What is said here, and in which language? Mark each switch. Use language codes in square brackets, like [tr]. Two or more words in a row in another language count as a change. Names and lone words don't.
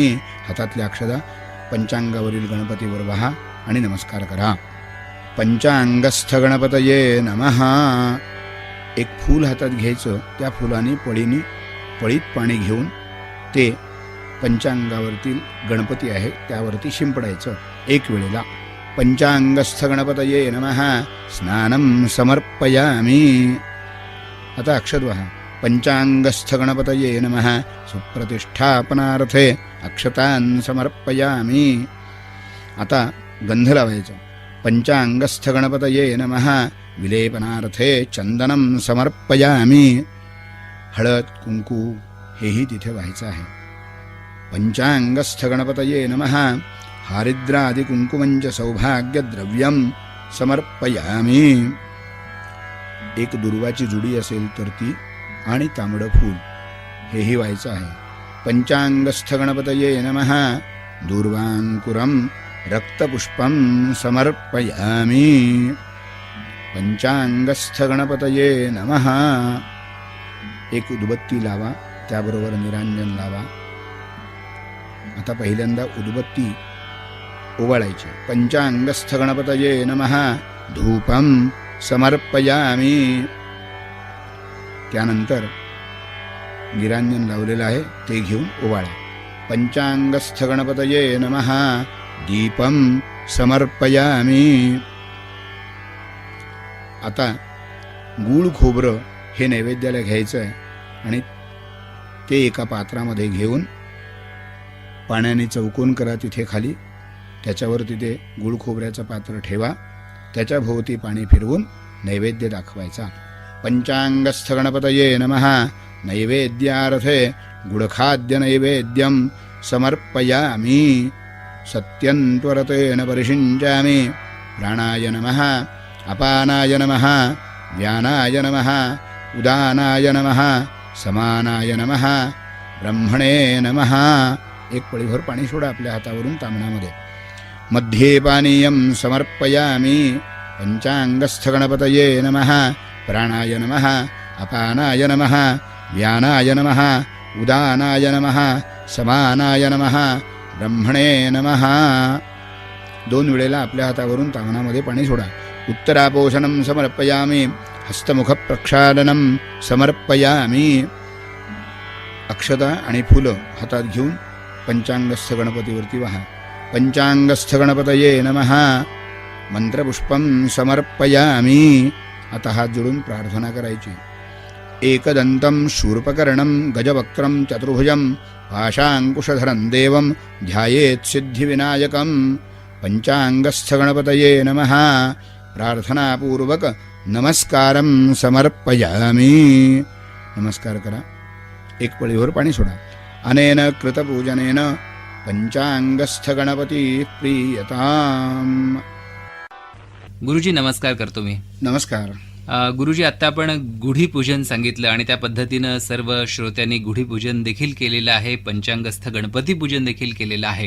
[mr] हातातल्या अक्षता पंचांगावरील गणपतीवर वहा आणि नमस्कार करा. [sa] पंचांगस्थ गणपतये नमः. [mr] 1 फूल हातात घ्यायचं. त्या फुलाने पळीत पाणी घेऊन ते पंचांगावरतील गणपती आहे त्यावरती शिंपडायचं 1 वेळेला. [sa] पंचांगस्थ गणपतये नमः. स्नानं समर्पयामि. [mr] आता अक्षत वहा. [sa] पंचांगस्थ गणपतये नमः. सुप्रतिष्ठापनार्थे अक्षतान् समर्पयामि. [mr] आता गंध लावायचा. [sa] पंचांगस्थ गणपतये नमः. विलेपनार्थे चंदनं समर्पयामि. [mr] हळद, कुंकू हेही तिथे व्हायचं आहे. [sa] पंचांगस्थ गणपतये नमः. हारिद्रादि कुंकुमंच सौभाग्यद्रव्यं समर्पयामि. [mr] 1 दुर्वाची जुडी असेल तर ती आणि तांबडं फूल हेही व्हायचं आहे. [sa] पंचांगस्थ गणपतये नमः. दूर्वांकुरं रक्तपुष्पं समर्पयामि. पंचांगस्थ गणपतये नमः. [mr] 1 उदबत्ती लावा, त्याबरोबर निरांजन लावा. आता पहिल्यांदा उदबत्ती ओवाळायची. [sa] पंचांगस्थ गणपतये नमः. धूपं समर्पयामि. [mr] त्यानंतर निरांजन लावलेलं आहे ते घेऊन ओवाळा. [sa] पंचांगस्थ गणपतये नमः. दीपं समर्पयामि. [mr] आता गूळ खोबरं हे नैवेद्याला घ्यायचं आहे आणि ते एका पात्रामध्ये घेऊन पाण्याने चौकोन करा तिथे खाली. त्याच्यावर तिथे गूळ खोबऱ्याचं पात्र ठेवा. त्याच्या भोवती पाणी फिरवून नैवेद्य दाखवायचा. [sa] पंचांगस्थ गणपतये नमः. नैवेद्यार्थे गुडखाद्य नैवेद्यं समर्पयामि. सत्यं त्वरतेन परिषिञ्चामि. प्राणाय नमः. अपानाय नमः. व्यानाय नमः. उदानाय नमः. समानाय नमः. ब्रह्मणे नमः. [mr] एक पळीभर पाणी सोडा आपल्या हातावरून तामणामध्ये. [sa] मध्ये पानीयं समर्पयामि. पंचांगस्थ गणपतये नमः. प्राणाय नमः, अपानाय नमः, व्यानाय नमः, उदानाय नमः, समानाय नमः, ब्रह्मणे नमः. [mr] 2 वेळेला आपल्या हातावरून तामणामध्ये पाणी सोडा. [sa] उत्तरापोषणं समर्पयामि. हस्तमुख प्रक्षालनं समर्पयामि. [mr] अक्षता आणि फुलं हातात घेऊन पंचांगस्थ गणपतीवरती वहा. [sa] पंचांगस्थ गणपतये नमः. मंत्रपुष्पं समर्पयामि. [mr] आता हात जोडून प्रार्थना करायची. [sa] एकदन्तं शूर्पकर्णं गजवक्त्रं चतुर्भुजं पाशाङ्कुशधरं देवं ध्यायेत् सिद्धिविनायकं. पंचांगस्थ गणपतये नमः. प्रार्थनापूर्वक नमस्कारं समर्पयामि. [mr] नमस्कार करा. एक पळीभर पाणी सोडा. [sa] अनेन कृतपूजनेन पंचांगस्थ गणपती प्रीयताम. [mr] गुरुजी नमस्कार करतो मी. नमस्कार. गुरुजी, आता आपण गुढीपूजन सांगितलं आणि त्या पद्धतीनं सर्व श्रोत्यांनी गुढीपूजन देखील केलेलं आहे, पंचांगस्थ गणपती पूजन देखील केलेलं आहे.